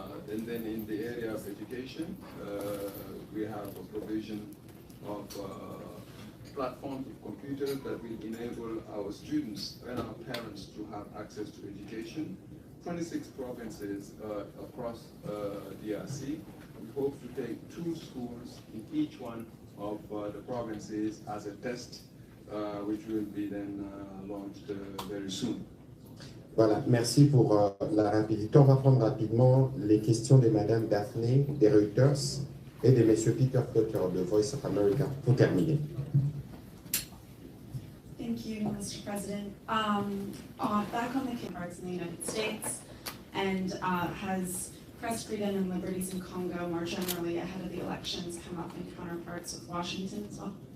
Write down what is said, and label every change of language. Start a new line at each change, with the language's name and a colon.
English: And then in the area of education, we have a provision of platforms of computers that will enable our students and our parents to have access to education 26 provinces across DRC. We hope to take 2 schools in each one of the provinces as a test, which will be then launched very soon.
French: Voilà, merci pour la rapidité. On va prendre rapidement les questions de Madame Daphné des Reuters et de Monsieur Peter Potter de Voice of America pour terminer.
English: Thank you, Mr. President. Back on the cards in the United States, and has press freedom and liberties in Congo more generally ahead of the elections come up in counterparts with Washington as well?